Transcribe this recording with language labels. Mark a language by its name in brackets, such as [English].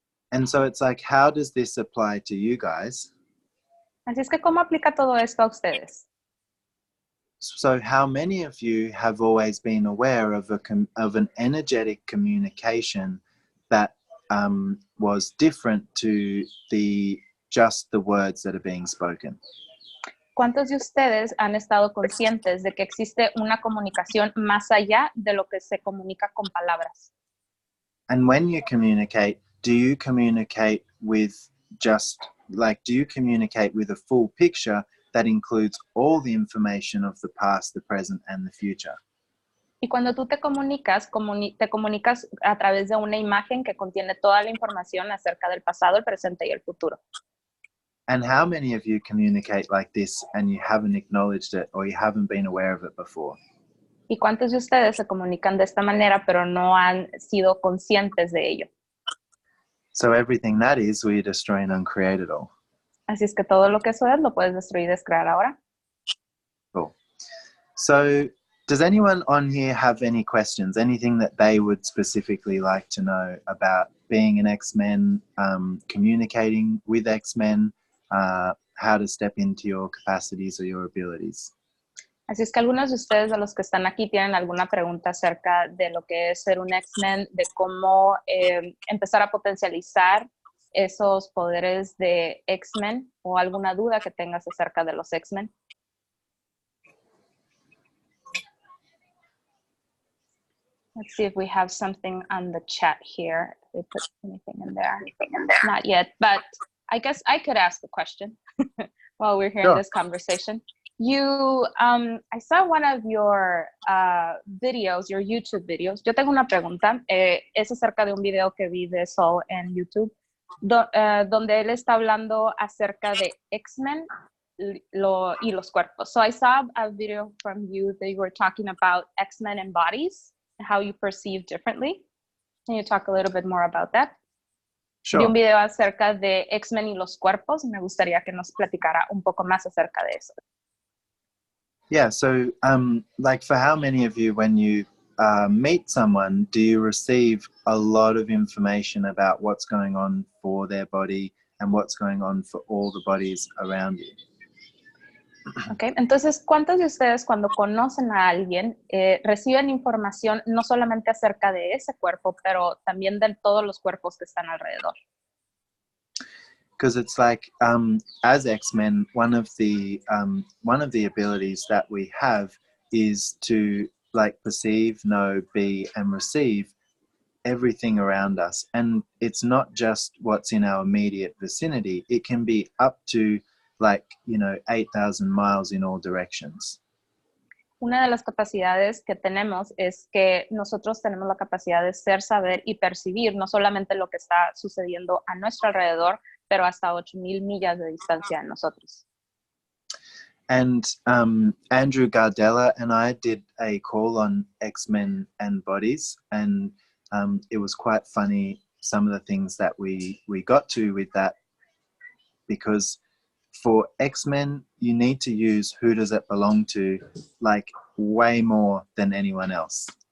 [English] And so it's like, how does this apply to you guys? [Spanish] Así es que, ¿cómo aplica todo esto a ustedes? [English] So how many of you have always been aware of an energetic communication that was different to just the words that are being spoken? [Spanish] ¿Cuántos de ustedes han estado conscientes de que existe una comunicación más allá de lo que se comunica con palabras? [English] And when you communicate, do you communicate with do you communicate with a full picture that includes all the information of the past, the present, and the future? [Spanish] Y cuando tú te comunicas a través de una imagen que contiene toda la información acerca del pasado, el presente y el futuro. [English] And how many of you communicate like this and you haven't acknowledged it or you haven't been aware of it before? [Spanish] ¿Y cuántos de ustedes se comunican de esta manera, pero no han sido conscientes de ello? [English] So everything that is, we destroy and uncreate it all. [Spanish] Así es que todo lo que eso es, lo puedes destruir y descrear ahora. [English] Cool. So does anyone on here have any questions? Anything that they would specifically like to know about being an X-Men, communicating with X-Men, how to step into your capacities or your abilities? [Spanish] Así es que algunos de ustedes, de los que están aquí, tienen alguna pregunta acerca de lo que es ser un X-Men, de cómo empezar a potencializar esos poderes de X-Men, o alguna duda que tengas acerca de los X-Men. [English] Let's see if we have something on the chat here. If they put anything in there. Not yet, but I guess I could ask the question while we're here in this conversation. You, I saw one of your videos, your YouTube videos. [Spanish] Yo tengo una pregunta. Es acerca de un video que vi de Sul en YouTube, donde él está hablando acerca de X-Men y los cuerpos. [English] So I saw a video from you that you were talking about X-Men and bodies, how you perceive differently. Can you talk a little bit more about that? Sure. [Spanish] Vi un video acerca de X-Men y los cuerpos. Me gustaría que nos platicara un poco más acerca de eso. [English] Yeah, so like for how many of you, when you meet someone, do you receive a lot of information about what's going on for their body and what's going on for all the bodies around you? [Spanish] Okay, entonces, ¿cuántos de ustedes cuando conocen a alguien reciben información no solamente acerca de ese cuerpo, pero también de todos los cuerpos que están alrededor? [English] Because it's like, as X-Men, one of the abilities that we have is to like perceive, know, be, and receive everything around us. And it's not just what's in our immediate vicinity. It can be up to 8,000 miles in all directions. [Spanish] Una de las capacidades que tenemos es que nosotros tenemos la capacidad de ser, saber y percibir no solamente lo que está sucediendo a nuestro alrededor, pero hasta 8,000 millas de distancia de nosotros. [English] And Andrew Gardella and I did a call on X-Men and bodies, and it was quite funny, some of the things that we got to with that, because for X-Men, you need to use who does it belong to, like way more than anyone else.